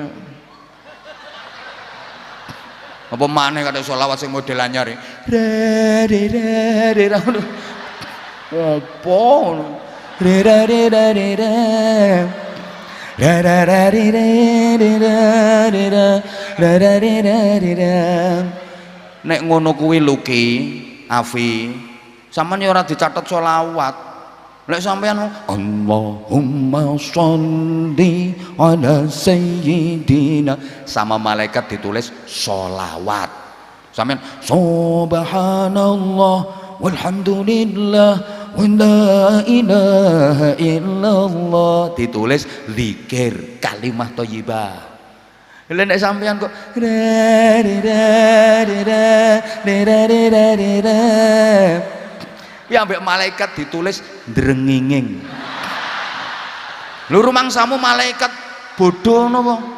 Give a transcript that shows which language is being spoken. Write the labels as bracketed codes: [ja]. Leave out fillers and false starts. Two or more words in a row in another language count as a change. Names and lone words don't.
[jv] Apa maneh kate sholawat sing model anyar opo nek ngono kuwi Luki Afi sampean ya ora dicatet sholawat. Lek sampean [ar] Allahumma sholli ala sayyidina, [jv] sama malaikat ditulis sholawat. Sampean [ar] subhanallah walhamdulillah wa la ilaha illallah [jv] ditulis zikir [ar] kalimah thayyibah. [jv] Lha nek sampean kok ya ambek malaikat ditulis drenginging. Lho rumangsamu malaikat bodoh napa?